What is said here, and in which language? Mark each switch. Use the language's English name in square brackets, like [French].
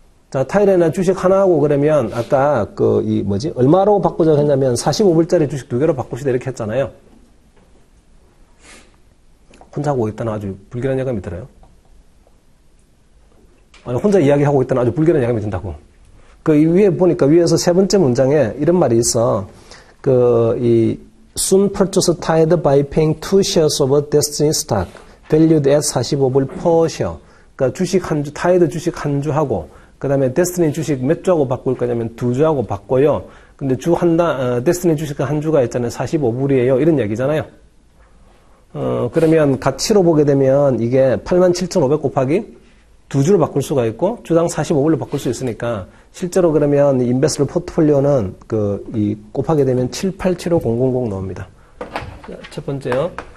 [Korean] 자, 타이드라는 주식 하나하고 그러면 아까 얼마로 바꾸자고 했냐면 45불짜리 주식 두 개로 바꾸시다 이렇게 했잖아요. 혼자 하고 있다는 아주 불길한 예감이 들어요. 아니, 혼자 이야기하고 있다는 아주 불길한 예감이 든다고. 그 위에 보니까 위에서 세 번째 문장에 이런 말이 있어. [English] soon purchase tied by paying 2 shares of Destiny stock valued at 45불 per share. [Korean] 그러니까 주식 한 주, 타이드 주식 한 주 하고, 그 다음에 데스티니 주식 몇 주하고 바꿀 거냐면 2주하고 바꿔요. 근데 데스티니 주식 한 주가 있잖아요. 45불이에요. 이런 얘기잖아요. 그러면 가치로 보게 되면 이게 87,500 곱하기 2주로 바꿀 수가 있고, 주당 45불로 바꿀 수 있으니까, 실제로 그러면 인베스트 포트폴리오는 곱하게 되면 7875000 나옵니다. 첫 번째요.